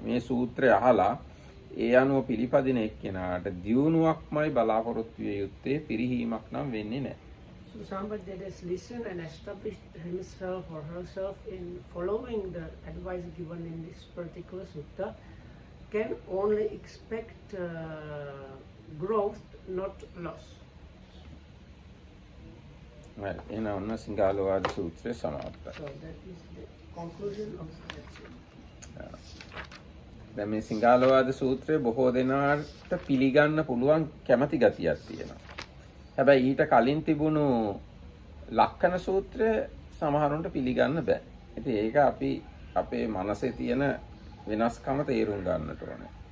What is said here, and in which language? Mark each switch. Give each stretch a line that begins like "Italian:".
Sinhala: මේ සූත්‍රය අහලා ඒ අනුව පිළිපදින එක්කෙනාට දියුණුවක්මයි බලාපොරොත්තු විය යුත්තේ, පිරිහීමක් නම් වෙන්නේ නැහැ.
English: So somebody that has listened and established himself or herself in following the advice given in this particular sutta can only expect growth, not loss.
Sinhala: Well, එහෙනම් ඔන්න සිංහලවාද සූත්‍රය සමාප්තයි.
English: So that is the conclusion of that sutta.
Sinhala: දැන් මේ සිංහලවාද සූත්‍රය බොහෝ දෙනාට පිළිගන්න පුළුවන් කැමැති ගතියක් තියෙනවා. හැබැයි ඊට කලින් තිබුණු ලක්කන සූත්‍රය සමහරුන්ට පිළිගන්න බෑ. ඉතින් ඒක අපි අපේ මනසේ තියෙන වෙනස්කම තේරුම් ගන්නට ඕනේ.